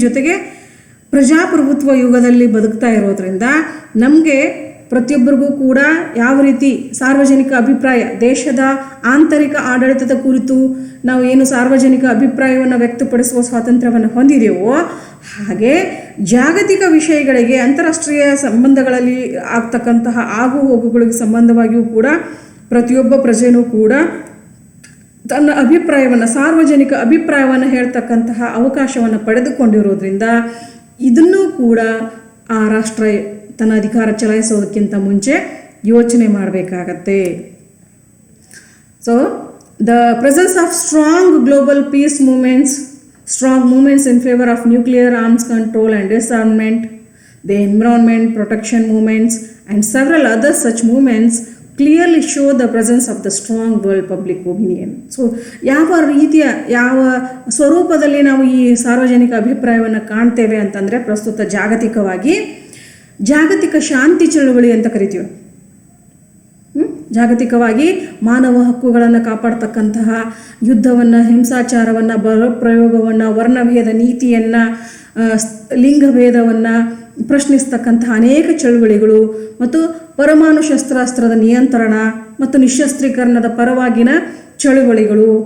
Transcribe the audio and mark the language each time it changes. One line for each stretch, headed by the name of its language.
Kannada: ಜೊತೆಗೆ ಪ್ರಜಾಪ್ರಭುತ್ವ ಯುಗದಲ್ಲಿ ಬದುಕ್ತಾ ಇರೋದ್ರಿಂದ ನಮಗೆ ಪ್ರತಿಯೊಬ್ಬರಿಗೂ ಕೂಡ ಯಾವ ರೀತಿ ಸಾರ್ವಜನಿಕ ಅಭಿಪ್ರಾಯ, ದೇಶದ ಆಂತರಿಕ ಆಡಳಿತದ ಕುರಿತು ನಾವು ಏನು ಸಾರ್ವಜನಿಕ ಅಭಿಪ್ರಾಯವನ್ನು ವ್ಯಕ್ತಪಡಿಸುವ ಸ್ವಾತಂತ್ರ್ಯವನ್ನು ಹೊಂದಿದೆವೋ, ಹಾಗೆ ಜಾಗತಿಕ ವಿಷಯಗಳಿಗೆ, ಅಂತಾರಾಷ್ಟ್ರೀಯ ಸಂಬಂಧಗಳಲ್ಲಿ ಆಗ್ತಕ್ಕಂತಹ ಆಗು ಹೋಗುಗಳಿಗೆ ಸಂಬಂಧವಾಗಿಯೂ ಕೂಡ ಪ್ರತಿಯೊಬ್ಬ ಪ್ರಜೆಯೂ ಕೂಡ ತನ್ನ ಅಭಿಪ್ರಾಯವನ್ನು, ಸಾರ್ವಜನಿಕ ಅಭಿಪ್ರಾಯವನ್ನು ಹೇಳ್ತಕ್ಕಂತಹ ಅವಕಾಶವನ್ನು ಪಡೆದುಕೊಂಡಿರೋದ್ರಿಂದ ಇದನ್ನೂ ಕೂಡ ಆ ರಾಷ್ಟ್ರ ತನ್ನ ಅಧಿಕಾರ ಚಲಾಯಿಸೋದಕ್ಕಿಂತ ಮುಂಚೆ ಯೋಚನೆ ಮಾಡಬೇಕಾಗತ್ತೆ.
English: So the presence of strong global peace movements, strong movements in favor of nuclear arms control and disarmament, the environment protection movements and several other such movements clearly show the presence of the strong world public opinion.
Kannada: So ಯಾವ ರೀತಿಯ, ಯಾವ ಸ್ವರೂಪದಲ್ಲಿ ನಾವು ಈ ಸಾರ್ವಜನಿಕ ಅಭಿಪ್ರಾಯವನ್ನು ಕಾಣ್ತೇವೆ ಅಂತಂದರೆ, ಪ್ರಸ್ತುತ ಜಾಗತಿಕವಾಗಿ ಜಾಗತಿಕ ಶಾಂತಿ ಚಳುವಳಿ ಅಂತ ಕರಿತೀವಿ. ಜಾಗತಿಕವಾಗಿ ಮಾನವ ಹಕ್ಕುಗಳನ್ನು ಕಾಪಾಡ್ತಕ್ಕಂತಹ, ಯುದ್ಧವನ್ನು, ಹಿಂಸಾಚಾರವನ್ನು, ಬಲಪ್ರಯೋಗವನ್ನು, ವರ್ಣಭೇದ ನೀತಿಯನ್ನು, ಲಿಂಗಭೇದವನ್ನು ಪ್ರಶ್ನಿಸ್ತಕ್ಕಂತಹ ಅನೇಕ ಚಳುವಳಿಗಳು ಮತ್ತು ಪರಮಾಣು ಶಸ್ತ್ರಾಸ್ತ್ರದ ನಿಯಂತ್ರಣ ಮತ್ತು ನಿಶಸ್ತ್ರೀಕರಣದ ಪರವಾಗಿನ ಚಳುವಳಿಗಳು.